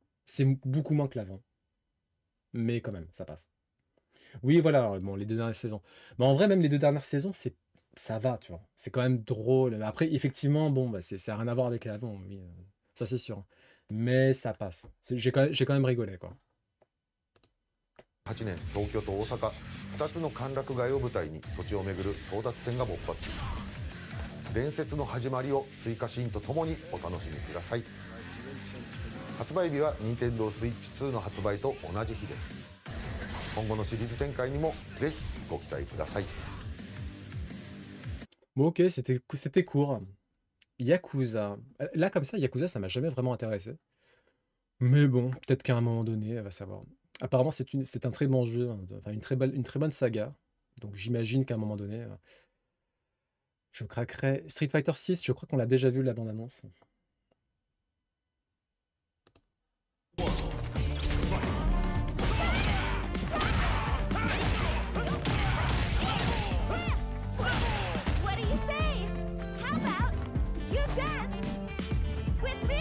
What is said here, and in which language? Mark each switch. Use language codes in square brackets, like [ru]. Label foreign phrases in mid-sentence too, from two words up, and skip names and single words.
[fr] C'est beaucoup moins que l'avant. Mais quand même, ça passe. Oui, voilà, bon, les deux dernières saisons. Mais en vrai, même les deux dernières saisons, ça va, tu vois. C'est quand même drôle. Après, effectivement, bon, bah, ça n'a rien à voir avec l'avant, oui, ça c'est sûr. Mais ça passe. J'ai quand même rigolé, quoi. [ja] 8 年東京と大阪2つの歓楽街を舞台に土地を巡る争奪戦が勃発。伝説の始まりを追加シーンとともにお楽しみください。発売日は Nintendo Switch 2の発売と同じ日です。今後のシリーズ展開にもぜひご期待ください。 [fr] Bon, ok, c'était court. Yakuza. Là, comme ça, Yakuza, ça m'a jamais vraiment intéressé. Mais bon, peut-être qu'à un moment donné, elle va savoir. Apparemment, c'est un très bon jeu, hein, enfin une très bonne saga. Donc j'imagine qu'à un moment donné, je craquerai. Street Fighter 6, je crois qu'on l'a déjà vu la bande-annonce. [en] What do you say? How about you dance with me?